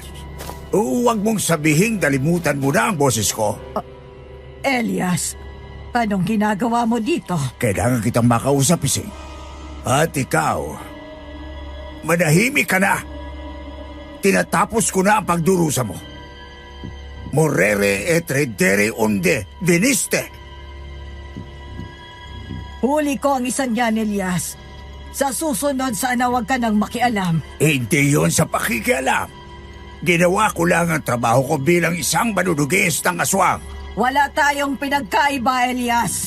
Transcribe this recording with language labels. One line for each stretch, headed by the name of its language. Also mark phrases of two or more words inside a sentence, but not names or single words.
Filipino: Huwag mong sabihing dalimutan mo na ang boses ko. Elias, anong ginagawa mo dito? Kailangan kitang makausap, Ising. At ikaw, manahimik ka na. Tinatapos ko na ang pagdurusa mo.
Latin: Morere et redere unde veniste.
Filipino: Huli ko ang isang yan, Elias. Sa susunod, sana huwag ka nang makialam. Hindi yon sa pakikialam. Ginawa ko lang ang trabaho ko bilang isang manunugis ng aswang. Wala tayong pinagkaiba, Elias.